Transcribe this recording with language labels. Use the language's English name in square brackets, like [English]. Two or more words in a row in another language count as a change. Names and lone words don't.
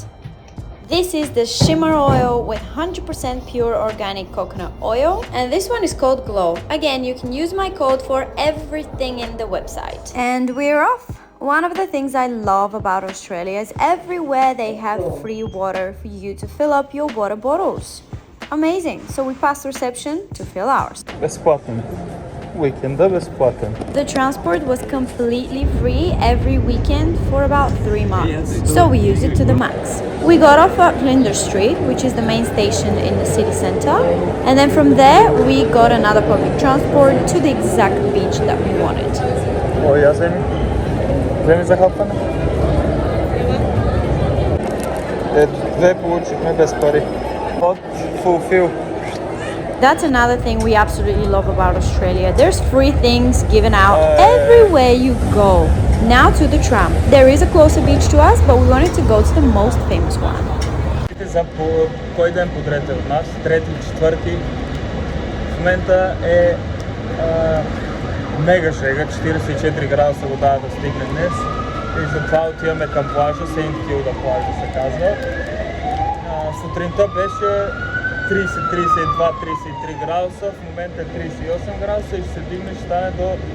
[English] This is the shimmer oil with 100% pure organic coconut oil, and this one is called Glow. Again, you can use my code for everything in the website. And we're off. One of the things I love about Australia is everywhere they have free water for you to fill up your water bottles. Amazing. So we passed reception to fill ours. [Bulgarian] Безплатен. Weekend безплатен. [English] The transport was completely free every weekend for about 3 months, so we used it to the max. We got off at Flinders Street, which is the main station in the city center, and then from there we got another public transport to the exact beach that we wanted. [Bulgarian] О, я вземи. Вземи за хапване. Две получихме без пари. От Fulfill. [English] That's another thing we absolutely love about Australia. There's free things given out everywhere you go. Now to the tram. There is a closer beach to us, but we wanted to go to the most famous one. [Bulgarian] За кой ден подред от нас? Трети, четвърти. В момента е мега шега, 44 градуса вода да стигне днес. И затова отиваме към плажа, Сейнт Килда плажа се казва. Сутринта беше 30, 32, 33 градуса, в момента е 38 градуса и ще се дигне, ще стане до...